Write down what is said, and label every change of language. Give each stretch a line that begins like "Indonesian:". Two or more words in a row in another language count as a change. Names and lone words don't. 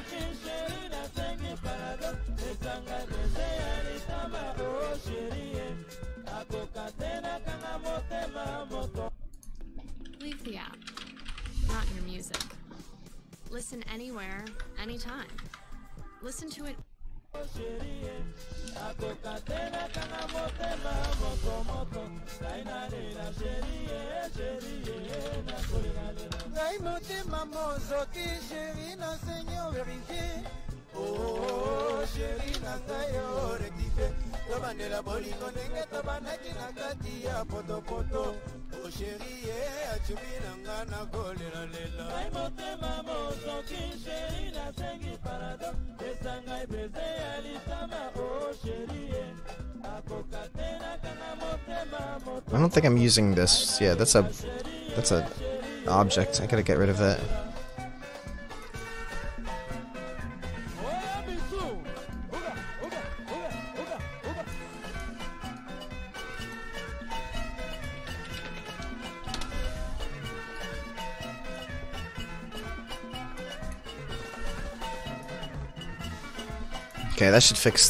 English: Leave the app, not your music. Listen anywhere, anytime. Listen to it.
Lingala: Oh, chérie, nangayo rectifié. Tobandela bolingo ndenge tobanaki na kati ya poto. Oh chérie, achumi nanga na kolela lela. Ai motema mosoki chérie nasengi parado. Esanga ibeze alisama oh chérie. Akokatena kana motema moto.
English: I don't think I'm using this. Yeah, that's a object. I gotta get rid of that. Okay, that should fix.